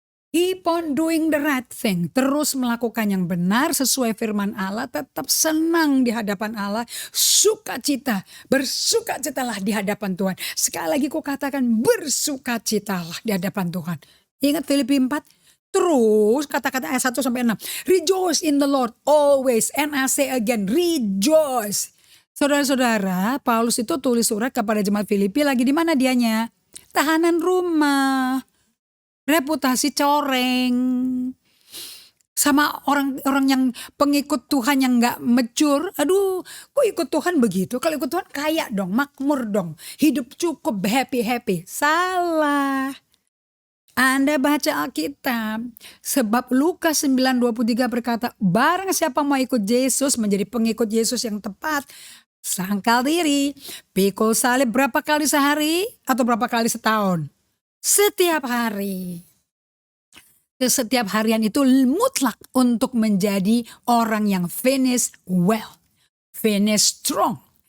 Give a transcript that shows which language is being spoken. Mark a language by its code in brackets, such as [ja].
[en] Keep on doing the right thing. [id] Terus melakukan yang benar sesuai firman Allah. Tetap senang di hadapan Allah. Sukacita. Bersukacitalah di hadapan Tuhan. Sekali lagi ku katakan bersukacitalah di hadapan Tuhan. Ingat Filipi 4? Terus kata-kata ayat 1 sampai 6. [en] Rejoice in the Lord always. And I say again, rejoice. [id] Saudara-saudara, Paulus itu tulis surat kepada jemaat Filipi lagi di mana dianya? Tahanan rumah. Reputasi coreng. Sama orang-orang yang pengikut Tuhan yang gak mature. Aduh, kok ikut Tuhan begitu? Kalau ikut Tuhan kaya dong, makmur dong. Hidup cukup happy-happy. Salah. Anda baca Alkitab, sebab Lukas 9:23 berkata, barang siapa mau ikut Yesus, menjadi pengikut Yesus yang tepat, sangkal diri, pikul salib berapa kali sehari atau berapa kali setahun? Setiap hari. Setiap harian itu mutlak untuk menjadi orang yang [en] finish well, finish strong.